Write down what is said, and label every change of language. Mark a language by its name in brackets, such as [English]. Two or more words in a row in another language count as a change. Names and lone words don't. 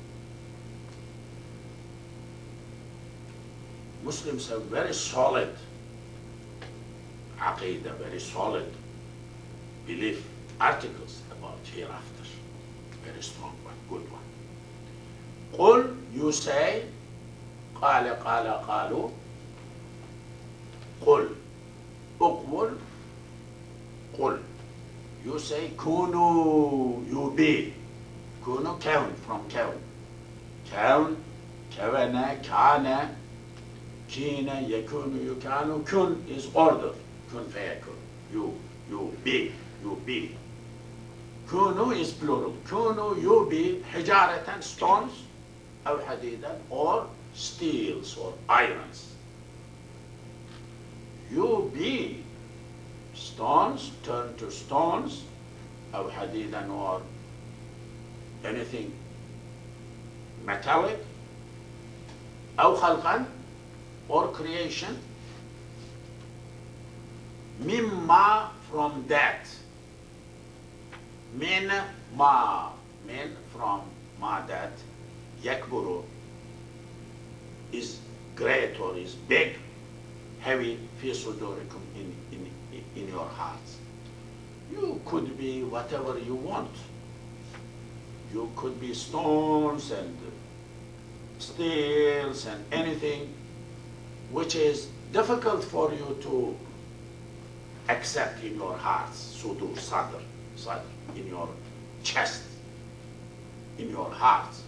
[English] Muslims have very solid aqidah, very solid belief articles about hereafter. Very strong one, good one. Qul, you say, [Arabic] قال قالا قالوا، قل، اقبل، قل. [English] You say, kunu, you be. [Arabic] كونوا، كون, from kaun. كون، كوّن، كان، كن، يكون، يُكان. [English] Kun is order. [Arabic] كن فيكون. [English] You be, you be. Kunu is plural. Kunu, you be, hijaratan, stones, [Arabic] أو حديدا, [English] or steels or irons. You be stones, turn to stones, [Arabic] أو حديدا, [English] or anything metallic, [Arabic] أو خلقا, [English] or creation, mimma, from that, [Arabic] من ما, [English] min from ma, that, yakburu is great or is big, heavy, [Arabic] في صدوركم, [English] in your hearts. You could be whatever you want. You could be stones and steels and anything which is difficult for you to accept in your hearts, [Arabic] صدور، صدر, [English] in your chest, in your hearts.